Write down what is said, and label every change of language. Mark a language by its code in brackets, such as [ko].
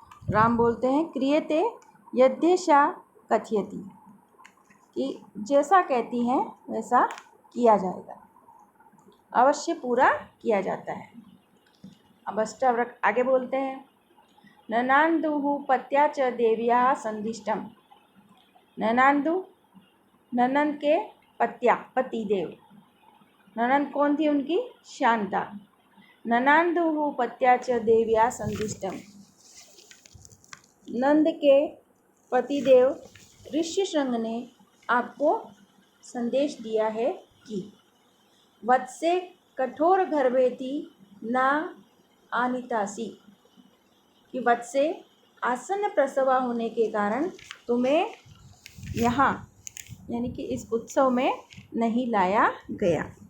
[hi] राम बोलते हैं, [sa] क्रियते यद्येषा कथयति, [hi] कि जैसा कहती हैं वैसा किया जाएगा, अवश्य पूरा किया जाता है। अब अष्टावक्र आगे बोलते हैं, [sa] ननान्दुः पत्या च देव्याः संदिष्टम। [hi] ननान्दु, ननंद के पत्या, पतिदेव। ननंद कौन थी उनकी? शांता। [sa] ननान्दुः पत्या च देव्याः संदिष्टम। [hi] नंद के पतिदेव ऋष्यशृंग ने आपको संदेश दिया है कि [sa] वत्से कठोर गर्भेति न आनीतासी, [hi] कि वत्से आसन्न प्रसवा होने के कारण तुम्हें यहाँ यानी कि इस उत्सव में नहीं लाया गया।